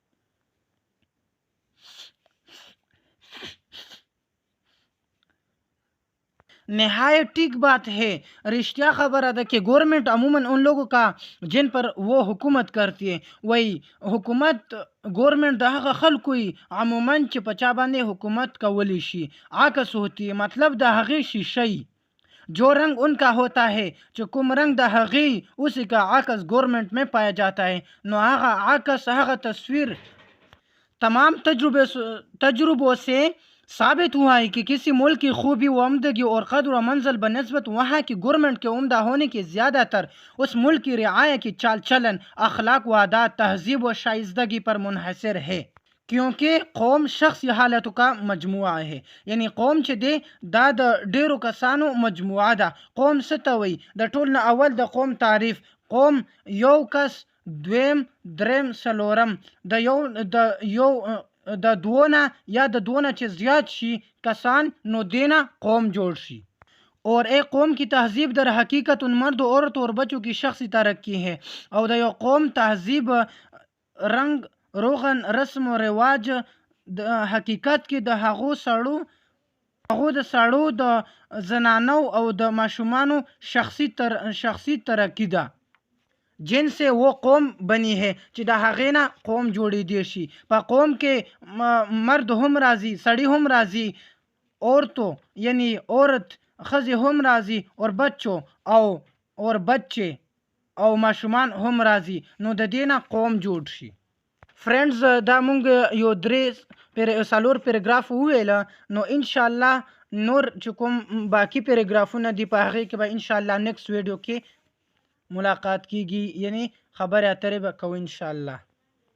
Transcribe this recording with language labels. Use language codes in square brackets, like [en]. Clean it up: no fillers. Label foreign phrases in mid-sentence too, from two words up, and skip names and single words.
[ur] نہایت ٹھیک بات ہے، رشتہ خبر ہے کہ گورنمنٹ عموماً ان لوگوں کا جن پر وہ حکومت کرتی ہے، وہی حکومت گورنمنٹ [ps] د هغه خلکو عموماً چې په چا باندې حکومت کولی شي [ur] عکس ہوتی ہے، [ps] مطلب د هغې شیشی [ur] جو رنگ ان کا ہوتا ہے [ps] چې کوم رنگ د هغې [ur] اسی کا عکس گورنمنٹ میں پایا جاتا ہے. [ps] نو هغه عکس هغه تصویر [ur] تمام تجربوں سے ثابت ہوا ہے کہ کسی ملک کی خوبی و عمدگی اور قدر و منزل بنسبت وہاں کی گورنمنٹ کے عمدہ ہونے کی زیادہ تر اس ملک کی رعایا کی چال چلن، اخلاق و عادات، تہذیب و شائستگی پر منحصر ہے. کیونکہ قوم شخصی حالتوں کا مجموعہ ہے. [ps] یعنی قوم چې دی دا د ډیرو کسانو مجموعه ده. قوم څه ته وایي؟ د ټول نه اول د قوم تعریف. قوم یو کس، دویم، دریم، څلورم، د دوونه یا د دوونه چې زیات شي کسان نو دینا قوم جوړ شي. [ur] اور ایک قوم کی تہذیب در حقیقت ان مرد و عورت اور بچوں کی شخصی ترقی ہے. [ps] او د یو قوم تہذیب، رنگ، روغن، رسم و رواج د حقیقت کې د هغو د سړو، د زنانو او د ماشومانو شخصی ترقی ده، [ur] جن سے وہ قوم بنی ہے [ps] چې د هغې نه قوم جوړېدی شي. په قوم کې مرد هم راځي، سړی هم راځي، عورتو یعنی عورت ښځې هم راځي، [ur] اور بچو اور بچے [ps] او ماشومان هم راځي، نو د دې نه قوم جوړ شي. فرینډز دا مونږ یو 3 پیراګراف وویله، نو انشاءالله نور چې کوم باقی پیراګرافونه دي په هغې کې به انشاءالله [en] next video [ps] کې ملاقات کیږي، یعنی خبرې اترې به کوو انشاءالله.